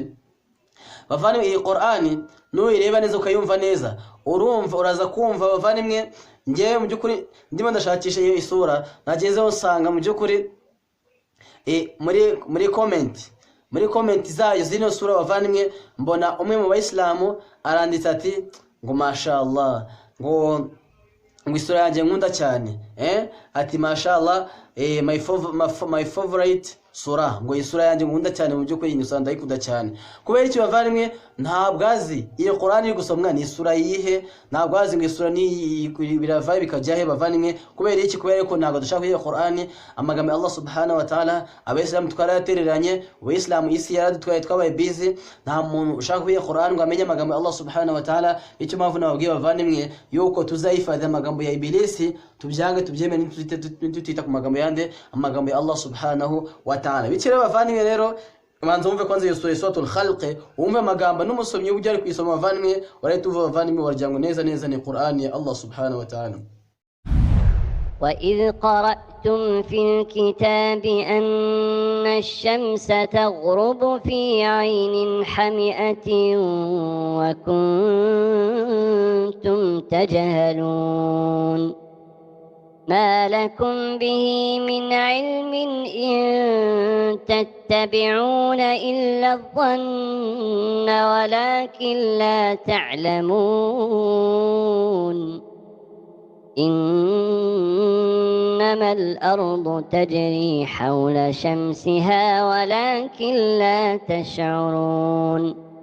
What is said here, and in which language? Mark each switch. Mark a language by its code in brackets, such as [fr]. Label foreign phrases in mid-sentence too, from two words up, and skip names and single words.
[rw] Bavandimwe, iyi Qur'ani nuyireba neza ukayumva neza, uraza kumva bavandimwe, ngewe mu byukuri ndimo ndashakisha iyo isura, nagezeho nsanga mu byukuri muri comment zayo zino sura bavandimwe, mbona umwe mu bayisilamu aranditse ati ngo mashallah, ngo isura yanjye nkunda cyane, ati mashallah, [en] my favorite [rw] sura, ngo isura yanjye nkunda cyane, mu byukuri iyi sura ndayikunda cyane. Kubera iki bavandimwe? Ntabwo azi iyo Qur'ani iri gusomwa ni isura yihe, ntabwo azi ngo isura ni biravaye bikajya he bavandimwe. Kubera iki? Kubera ko ntabwo dushaka iyo Qur'ani amagambo Allah [ar] سبحانه وتعالى, [rw] abayisilamu twarayatereranye, abayisilamu isi yaradutwaye twabaye busy, nta muntu ushaka iyo Qur'ani ngo amenye amagambo Allah [ar] سبحانه وتعالى. [rw] Icyo mpamvu nababwiye bavandimwe yuko tuzayifadha amagambo ya ibilisi, tubyange tubyemere ntitutita ku magambo yande, amagambo ya Allah [ar] سبحانه وتعالى. [rw] Bikira bavandimwe rero, manzo umve kwanza iyo suratul Khalq, umve amagambo n'umusomyi ujya ari kwisoma bavandimwe, warahita uva bavandimwe waryango neza neza ni Qur'ani ya Allah [ar] سبحانه وتعالى. وإذ قرأتم في الكتاب أن الشمس تغرب في عين حمئة وكنتم تجهلون ما لكم به من علم إن تتبعون إلا الظن ولكن لا تعلمون إنما الأرض تجري حول شمسها ولكن لا تشعرون